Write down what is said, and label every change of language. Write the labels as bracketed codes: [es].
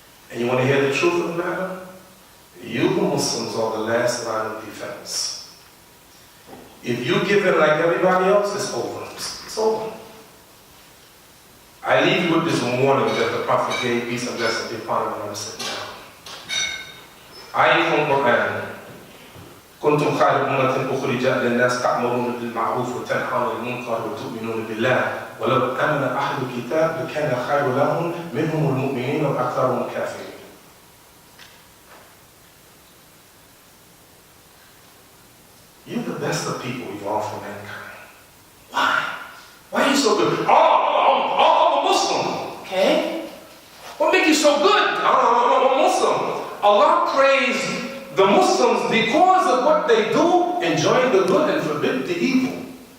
[en] And you want to hear the truth of the matter? You Muslims are the last line of defense. If you give in like everybody else, it's over. It's over. I leave you with this warning that the Prophet gave, peace and blessings be upon him, and I'm sitting down. Ayat from Quran. [ar] كنتم خير أمة أخرجت للناس تأمرون بالمعروف وتنهون عن المنكر وتؤمنون بالله ولو آمن أهل الكتاب لكان خير لهم منهم المؤمنين وأكثرهم الكافرين. [en] You're the best of people evolved from mankind. Why? Why are you so good? I'm a Muslim. Okay. What makes you so good? I'm a Muslim. Allah praised the Muslims, because of what they do, enjoying the good and forbid the evil.